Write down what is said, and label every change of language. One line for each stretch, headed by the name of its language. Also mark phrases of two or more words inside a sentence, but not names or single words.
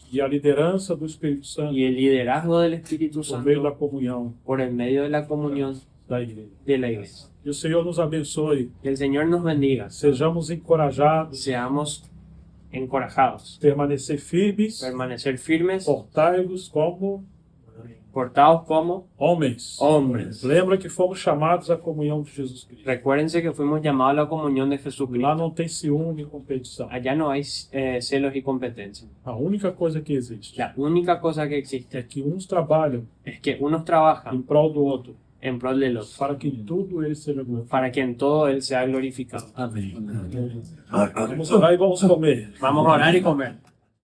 Portuguese: e a liderança do Espírito Santo
Spanish: y el liderazgo del Espíritu
Portuguese: por meio da Santo comunhão
Spanish: por el medio de la comunión
Portuguese: da igreja.
Spanish: de la iglesia.
Portuguese: Que o Senhor nos abençoe,
Spanish: Que el Señor nos bendiga,
Portuguese: sejamos encorajados,
Spanish: seamos encorajados,
Portuguese: permanecer firmes,
Spanish: permanecer firmes,
Portuguese: portai-vos como
Spanish: portados como
Portuguese: homens.
Spanish: hombres.
Portuguese: Lembra que fomos chamados à comunhão de Jesus Cristo.
Spanish: Recuérdense que fuimos llamados a la comunión de
Portuguese: Lá
Spanish: Jesucristo.
Portuguese: não tem ciúme e competição.
Spanish: Allá no hay celos y competencia.
Portuguese: A única coisa que existe
Spanish: La única cosa que
Portuguese: é
Spanish: existe
Portuguese: que uns trabalham
Spanish: es que unos trabajan
Portuguese: em prol do outro,
Spanish: en pro del otro,
Portuguese: para que em tudo ele seja glorificado.
Spanish: para que en todo Él sea glorificado.
Portuguese: Vamos orar e vamos comer.
Spanish: Vamos a orar y comer.